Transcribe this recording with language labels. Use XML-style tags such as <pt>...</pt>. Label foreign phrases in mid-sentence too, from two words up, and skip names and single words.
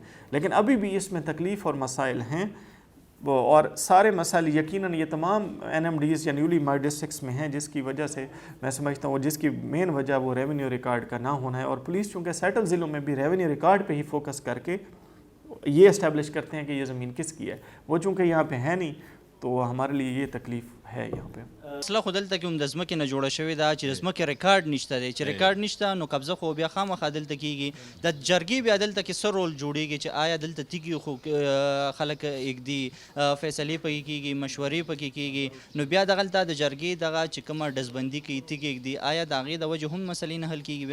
<ur>لیکن ابھی بھی اس میں تکلیف اور مسائل ہیں اور سارے مسائل یقیناً یہ تمام NMDs یا</ur> <en>newly merged districts</en> <ur>میں ہیں، جس کی وجہ سے میں سمجھتا ہوں جس کی مین وجہ وہ</ur> <en>revenue record</en> <ur>کا نہ ہونا ہے. اور پولیس چونکہ سیٹل ضلعوں میں بھی</ur> <en>revenue record</en> <ur>پہ ہی فوکس کر کے یہ اسٹیبلش کرتے ہیں کہ یہ زمین کس کی ہے، وہ چونکہ یہاں پہ ہے نہیں تو ہمارے لیے یہ تکلیف ہے یہاں پہ.</ur> <ps>اصله خو دلته کې هم د ځمکې نه جوړه شوې ده چې د ځمکې ریکارډ نشته دی، چې ریکارډ نشته نو قبضه خو بیا خامخا دلته کېږي. د جرګې بیا دلته کې څه رول جوړېږي چې آیا دلته تیږي خو خلک ایږدي، فیصلې پکې کېږي، مشورې پکې کېږي، نو بیا دغلته د جرګې دغه چې کومه ډزبندي کوي تیږي ایږدي، آیا د هغې د وجې هم مسلې نه حل کېږي؟</ps>